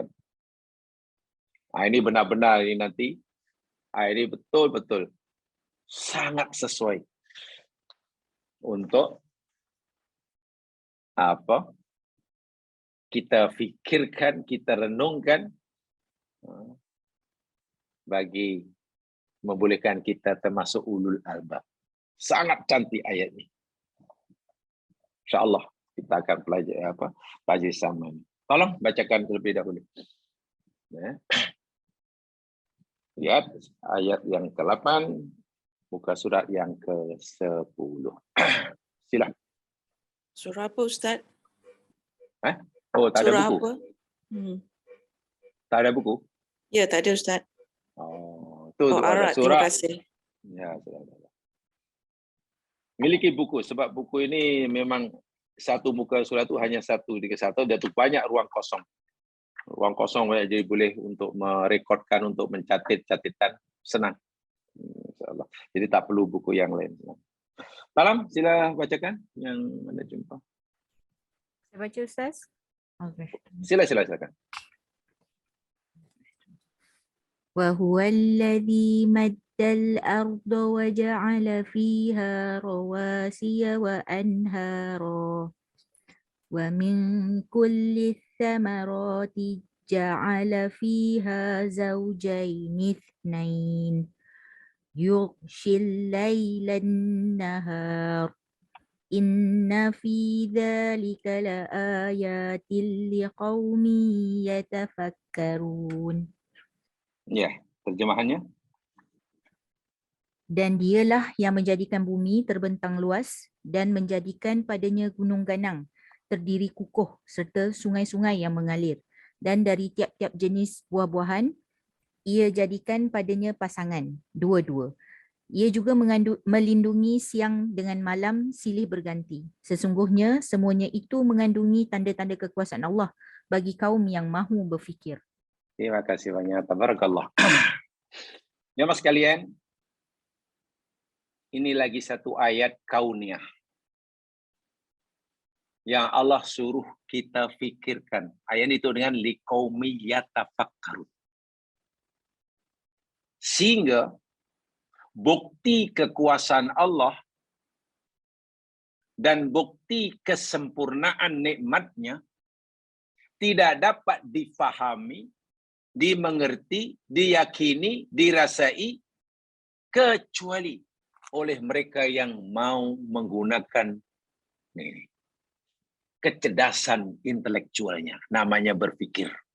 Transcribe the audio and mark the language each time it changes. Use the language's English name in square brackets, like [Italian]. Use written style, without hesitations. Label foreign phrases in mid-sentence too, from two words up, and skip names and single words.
[Malay] Ini benar-benar ini nanti, ini betul-betul sangat sesuai untuk apa kita fikirkan, kita renungkan bagi membolehkan kita termasuk [Arabic] أولو الألباب. [Malay] Sangat cantik ayat ini. InsyaAllah kita akan pelajari sama. Tolong bacakan terlebih dahulu. Ya. Lihat ayat yang ke-8, muka surat yang ke-10. Silakan. Surah apa, Ustaz? Oh, tak ada Surah buku? apa? Tak ada buku? Ya, tak ada, Ustaz. Tu Arad, surah. terima kasih. Ya, miliki buku, sebab buku ini memang satu muka surat itu hanya satu di satu, dia tu banyak ruang kosong. Ruang kosong jadi boleh untuk merekodkan, untuk mencatat catatan senang. InsyaAllah. Jadi tak perlu buku yang lain. Salam, sila bacakan yang anda jumpa. Saya baca, Ustaz? Okay. Silakan. [Arabic] وهو الذي مد الأرض وجعل فيها رواسي وأنهارا ومن كل الثمرات جعل فيها زوجين اثنين يغشي الليل النهار إن في ذلك لآيات لقوم يتفكرون. [Malay] Ya, terjemahannya. Dan dialah yang menjadikan bumi terbentang luas dan menjadikan padanya gunung ganang, terdiri kukuh serta sungai-sungai yang mengalir. Dan dari tiap-tiap jenis buah-buahan, ia jadikan padanya pasangan, dua-dua. Ia juga melindungi siang dengan malam silih berganti. Sesungguhnya semuanya itu mengandungi tanda-tanda kekuasaan Allah bagi kaum yang mahu berfikir. Terima kasih banyak. Tabarakallah. Jemaah sekalian, ini lagi satu ayat kauniyah yang Allah suruh kita fikirkan. Ayat itu dengan [Arabic] لقوم يتفكرون. [Malay] Sehingga bukti kekuasaan Allah dan bukti kesempurnaan nikmatnya tidak dapat difahami, dimengerti, diyakini, dirasai kecuali oleh mereka yang mau menggunakan kecerdasan intelektualnya, namanya berpikir.